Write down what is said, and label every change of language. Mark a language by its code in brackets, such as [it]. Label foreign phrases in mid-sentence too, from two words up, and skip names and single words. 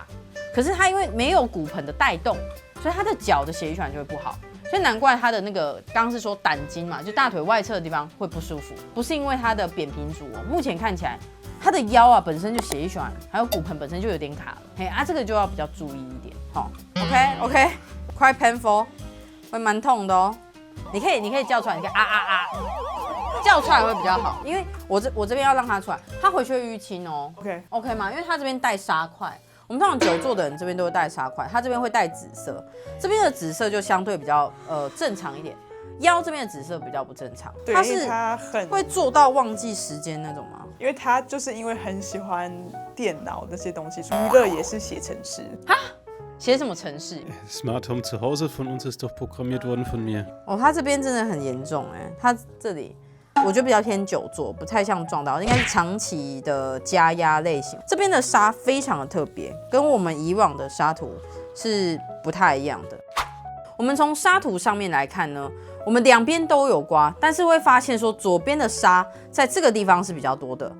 [zh] 可是它因为没有骨盆的带动，所以他的脚的血液循环就会不好，所以难怪他的那个刚刚是说胆经嘛，就大腿外侧的地方会不舒服，不是因为他的扁平足哦，目前看起来他的腰啊本身就血液循环，还有骨盆本身就有点卡了，嘿啊，这个就要比较注意一点，好 ，OK， [en] quite painful， [zh] 会蛮痛的哦，你可以叫出来，你可以叫出来会比较好，因为我这边要让他出来，他回去会淤青哦 ，OK 吗？因为他这边带沙块。我们通常久坐的人这边都会带沙块，它这边会带紫色，这边的紫色就相对比较正常一点，腰这边的紫色比较不正常。对，它是会做到忘记时间那种吗？因为他就是因为很喜欢电脑那些东西，娱乐也是写程式。哈？写什么程式 [de] ？Smart Home zu Hause von uns ist doch programmiert worden von mir。 [zh] 哦，他这边真的很严重哎，他这里。我觉得比较偏久坐，不太像撞到，应该是长期的加压类型。这边的沙非常的特别，跟我们以往的沙图是不太一样的。我们从沙图上面来看呢，我们两边都有刮，但是会发现说左边的沙在这个地方是比较多的。